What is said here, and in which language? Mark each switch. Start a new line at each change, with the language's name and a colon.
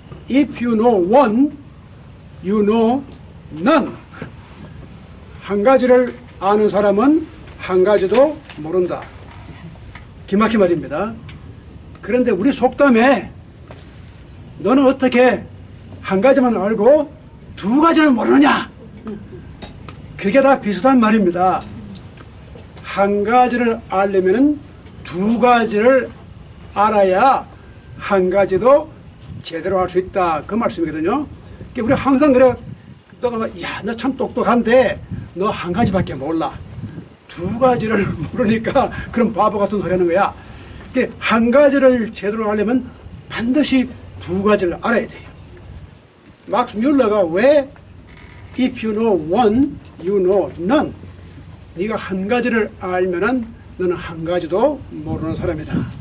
English: If you know one, you know none.
Korean: 한 가지를 아는 사람은 한 가지도 모른다. 기막힌 말입니다. 그런데 우리 속담에 너는 어떻게 한 가지만 알고 두 가지는 모르느냐? 그게 다 비슷한 말입니다. 한 가지를 알려면은 두 가지를 알아야 한 가지도 제대로 할 수 있다. 그 말씀이거든요. 우리 항상 그래. 야, 너 참 똑똑한데 너 한 가지밖에 몰라. 두 가지를 모르니까 그런 바보 같은 소리 하는 거야. 한 가지를 제대로 하려면 반드시 두 가지를 알아야 돼요.
English: 막스 뮬러가 왜 if you know one, you know none.
Korean: 네가 한 가지를 알면은 너는 한 가지도 모르는 사람이다.